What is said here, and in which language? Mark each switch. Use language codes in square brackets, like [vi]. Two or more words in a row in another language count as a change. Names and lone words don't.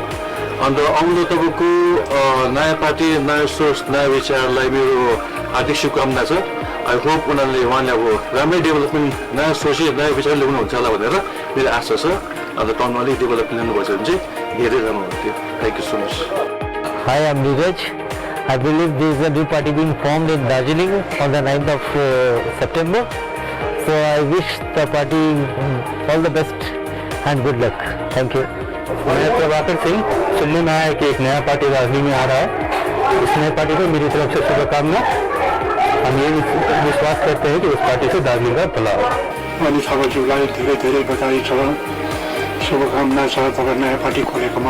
[ne] अन्त आउँदो तपाईँको नयाँ पार्टी नयाँ सोच नयाँ विचारलाई मेरो हार्दिक शुभकामना छ। [en] I hope [ne] उहाँले अब राम्रै डेभलपमेन्ट नयाँ सोच नयाँ विचार ल्याउनुहुन्छ होला भनेर मेरो आशा छ। अन्त टाउनमा अलिक डेभलपमेन्ट ल्याउनुभएछ भने चाहिँ धेरै राम्रो हुन्थ्यो। [en] Thank you so much. Hi, I'm Neeraj. I believe there is a new party being formed in Darjeeling on the 9th of September. So I wish the party all the best and good luck. Thank you. [hi] मैं प्रभाकर सिंह। सुनने में आया कि एक नया पार्टी दार्जिलिंग में आ रहा है। इस नए पार्टी को मेरी तरफ से शुभकामना। हम ये विश्वास करते हैं कि उस पार्टी से दार्जिलिंग का भला हो। [ne] अनित थापाज्यूलाई धेरै धेरै बधाई छ, शुभकामना छ तपाईँ नयाँ पार्टी खोलेकोमा।